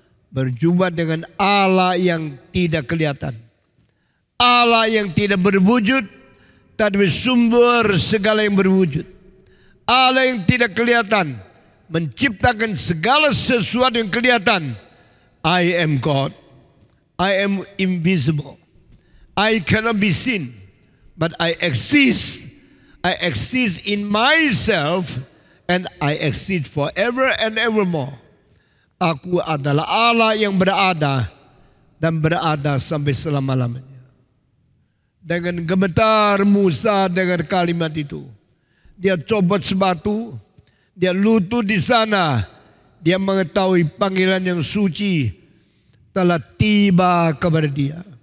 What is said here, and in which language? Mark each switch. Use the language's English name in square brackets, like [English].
[Indonesian] Berjumpa dengan Allah yang tidak kelihatan, Allah yang tidak berwujud, tapi sumber segala yang berwujud. Allah yang tidak kelihatan menciptakan segala sesuatu yang kelihatan. [English] I am God, I am invisible, I cannot be seen, but I exist. I exist in myself and I exist forever and evermore. [Indonesian] Aku adalah Allah yang berada dan berada sampai selama-lamanya. Dengan gemetar Musa dengar kalimat itu. Dia copot sebatu, dia lutut di sana. Dia mengetahui panggilan yang suci telah tiba kepada dia.